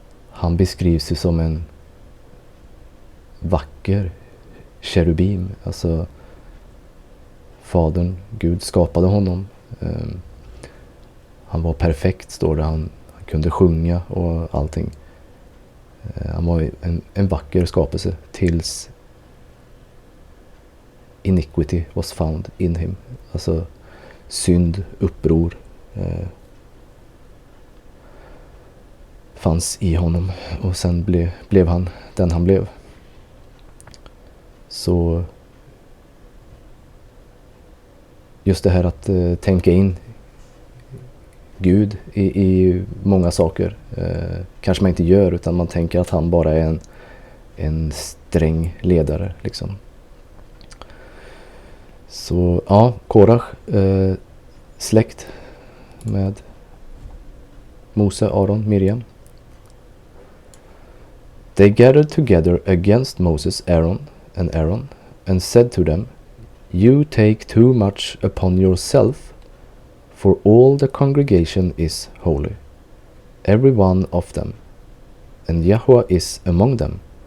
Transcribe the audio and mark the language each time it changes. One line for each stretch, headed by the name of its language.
Swedish: Han beskrivs ju som en vacker kerubim, alltså Fadern, Gud skapade honom. Han var perfekt, står det. Han kunde sjunga och allting. Han var en vacker skapelse tills iniquity was found in him. Alltså synd, uppror fanns i honom, och sen blev han den han blev. Så just det här att tänka in Gud i många saker. Kanske man inte gör, utan man tänker att han bara är en sträng ledare liksom. Så ja, Korach, släkt med Mose, Aron, Miriam.
English: They gathered together against Moses, Aaron, and said to them, You take too much upon yourself, for all the congregation is holy, every one of them, and Yahweh is among them.